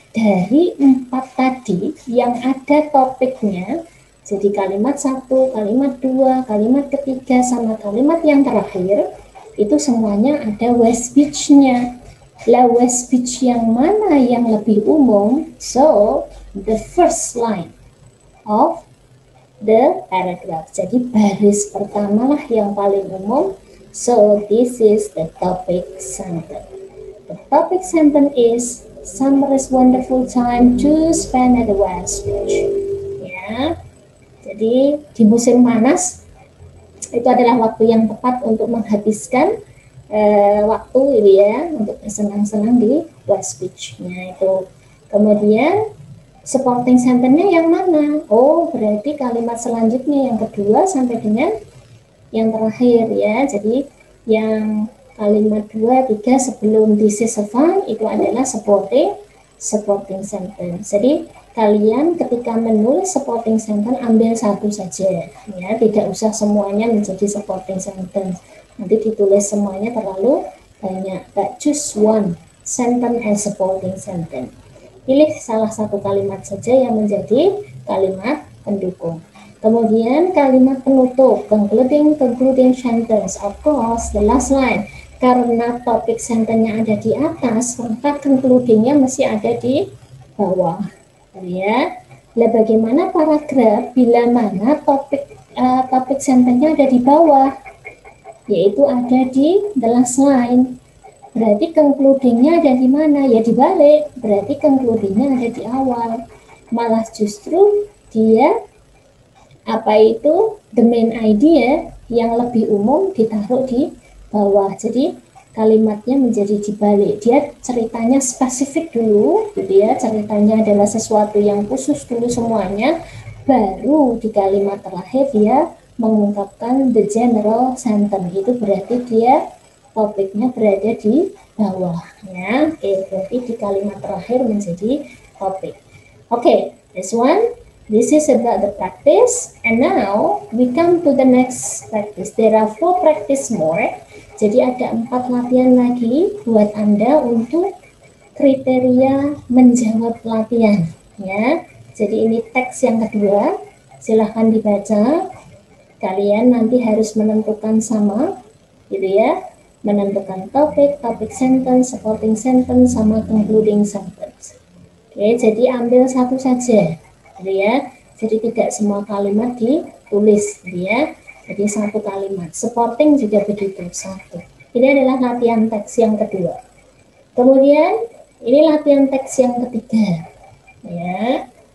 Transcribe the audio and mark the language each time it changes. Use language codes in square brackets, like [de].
[id] Dari 4 tadi yang ada topiknya. Jadi kalimat 1, kalimat 2, kalimat ketiga, sama kalimat yang terakhir, itu semuanya ada West speech-nya. Lah West speech yang mana yang lebih umum? [en] So, the first line of the paragraph. [id] Jadi baris pertama lah yang paling umum. [en] So this is the topic sentence. The topic sentence is summer is wonderful time to spend at the West Beach. Ya. [id] Jadi di musim panas itu adalah waktu yang tepat untuk menghabiskan waktu ini ya, untuk senang-senang di West Beach. Nah itu. Kemudian supporting sentence-nya yang mana? Oh, berarti kalimat selanjutnya yang kedua sampai dengan yang terakhir ya. Jadi yang kalimat 2, 3 sebelum this is fun itu adalah supporting sentence. Jadi kalian ketika menulis supporting sentence ambil satu saja ya, tidak usah semuanya menjadi supporting sentence. Nanti ditulis semuanya terlalu banyak. [en] But choose one sentence as supporting sentence. [id] Pilih salah satu kalimat saja yang menjadi kalimat pendukung. Kemudian kalimat penutup, concluding sentence. [en] Of course, the last line. [id] Karena topik sentence-nya ada di atas, maka concluding-nya mesti ada di bawah. Ya. Nah, bagaimana paragraf bila mana topik sentence-nya ada di bawah? Yaitu ada di [en] the last line. [id] Berarti concluding-nya ada di mana? Ya dibalik. Berarti concluding-nya ada di awal. Malah justru dia [en] the main idea [id] yang lebih umum ditaruh di bawah. Jadi kalimatnya menjadi dibalik. Dia ceritanya spesifik dulu, gitu ya. Ceritanya adalah sesuatu yang khusus dulu semuanya. Baru di kalimat terakhir dia mengungkapkan [en] the general sentence. [id] Itu berarti dia topiknya berada di bawah ya. Oke, berarti di kalimat terakhir menjadi topik. [en] Oke, this is about the practice, and now we come to the next practice. There are 4 practice more. [id] Jadi ada 4 latihan lagi buat Anda untuk kriteria menjawab latihan ya. Jadi ini teks yang kedua. Silahkan dibaca. Kalian nanti harus menentukan sama gitu ya. Menentukan topik sentence, supporting sentence, sama concluding sentence. Oke, jadi ambil satu saja, gitu ya. Jadi tidak semua kalimat ditulis, gitu ya. Jadi satu kalimat. Supporting juga begitu, satu. Ini adalah latihan teks yang kedua. Kemudian ini latihan teks yang ketiga, ya.